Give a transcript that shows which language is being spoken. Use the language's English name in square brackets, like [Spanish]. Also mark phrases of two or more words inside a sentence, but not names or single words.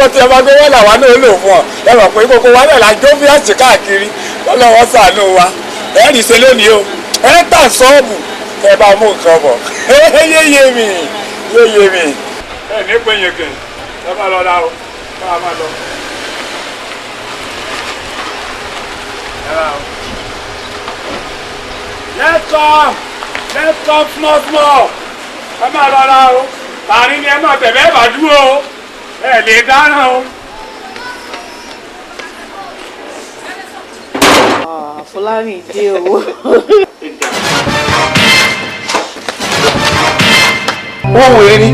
[Yoruba] owó tí ẹ bá gbé wọn làwa náà lò fún ọ ẹ mọ̀ pé gbogbo wa náà la jó bí àṣì káàkiri lọ́wọ́ ṣàánú wa ẹ lè ṣe lónìí o ẹ tà sọ́ọ̀bù ẹ bá mú nǹkan bọ̀ yéye mi. ẹ ní pé yẹn kẹ ẹ bá lọ ra o bá a máa lọ. [English] Let's come small. [Yoruba] Ẹ máa rọra o. Àárín ni ẹ máa tẹ̀lé ẹ bá dúró o. Ẹ lè dáná o. Fúlàní dé o. Wọ́n wò é ní.